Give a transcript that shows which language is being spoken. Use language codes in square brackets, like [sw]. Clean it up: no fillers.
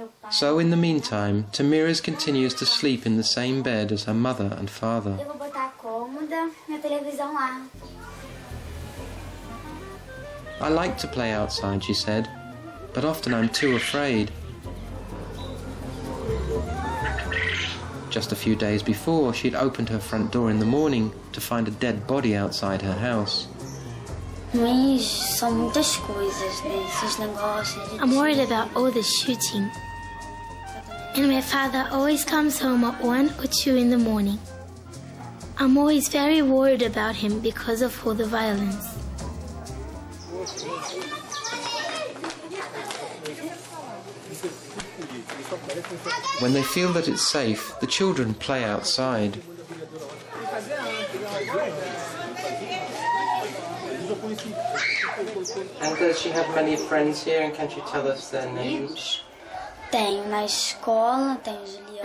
[en] So in the meantime, Tamira continues to sleep in the same bed as her mother and father. [pt] Eu vou botar a cômoda e a televisão lá. [en] I like to play outside, she said, but often I'm too afraid. Just a few days before, she'd opened her front door in the morning to find a dead body outside her house. [pt] Mas são muitas coisas, né? Esses negócios. [en] I'm worried about all the shooting. And my father always comes home at 1 or 2 in the morning. I'm always very worried about him because of all the violence. When they feel that it's safe, the children play outside. And does she have many friends here, and can she tell us their names? [pt] Tenho na escola, tenho Juliana.